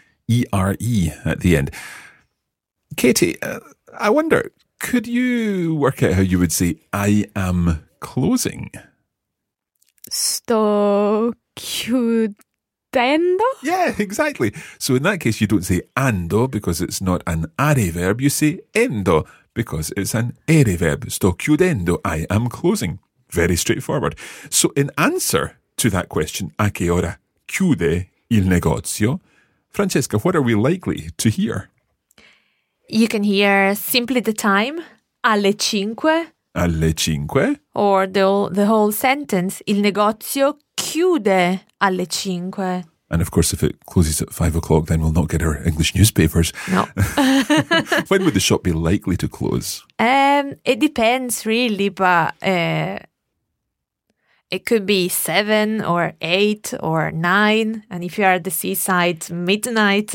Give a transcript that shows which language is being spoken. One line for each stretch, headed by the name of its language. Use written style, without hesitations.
English: E-R-E at the end. Katie, I wonder, could you work out how you would say I am closing?
Italian: Sto chiud- attendo.
English: Yeah, exactly. So in that case, you don't say ando because it's not an are verb. You say endo because it's an ere verb.
Italian: Sto chiudendo.
English: I am closing. Very straightforward. So in answer to that question,
Italian: a che ora chiude il negozio?
English: Francesca, what are we likely to hear? You can hear simply the time,
Italian: alle cinque. Alle cinque.
English: Or the whole sentence,
Italian: il negozio chiude alle cinque.
English: And of course, if it closes at 5 o'clock, then we'll not get our English newspapers. No. When would the shop be likely to close? It depends, really, but it could be 7 or 8 or 9. And if you are at the seaside, midnight.